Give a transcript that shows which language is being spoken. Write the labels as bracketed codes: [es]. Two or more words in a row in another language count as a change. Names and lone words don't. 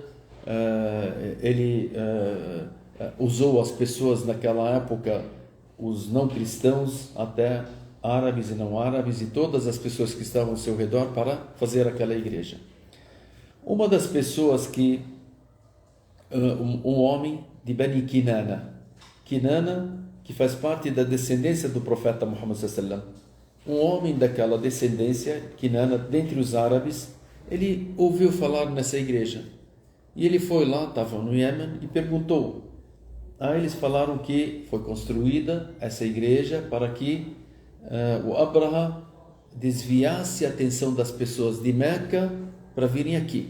[pt] Ele usou as pessoas naquela época, os não cristãos, até árabes e não árabes, e todas as pessoas que estavam ao seu redor para fazer aquela igreja. Uma das pessoas que, um homem de Bani Kinana, que faz parte da descendência do profeta Muhammad [ar] صلى الله عليه وسلم, [pt] um homem daquela descendência, Kinana, dentre os árabes, ele ouviu falar nessa igreja. E ele foi lá, estava no Iêmen, e perguntou. Aí eles falaram que foi construída essa igreja para que o Abraha desviasse a atenção das pessoas de Meca para virem aqui.